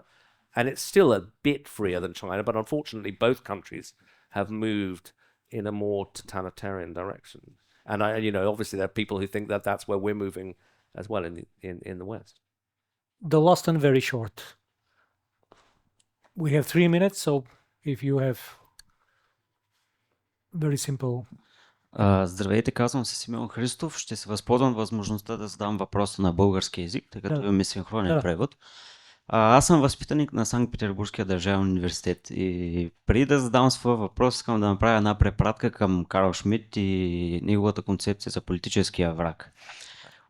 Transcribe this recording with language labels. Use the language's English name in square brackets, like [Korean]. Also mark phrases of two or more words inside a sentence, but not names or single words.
[English] And it's still a bit freer than China, but unfortunately both countries have moved in a more totalitarian direction. And obviously there are people who think that that's where we're moving as well in the West. The last one very short. We have 3 minutes, so if you have very simple. [Bulgarian] Здравейте, казвам се Симеон Христов. Ще се възползвам възможността да задам въпроса на български език, тъй като имаме синхронен превод. Аз съм възпитаник на Санкт-Петербургския държавен университет и преди да задам своя въпрос, искам да направя една препратка към Карл Шмидт и неговата концепция за политическия враг.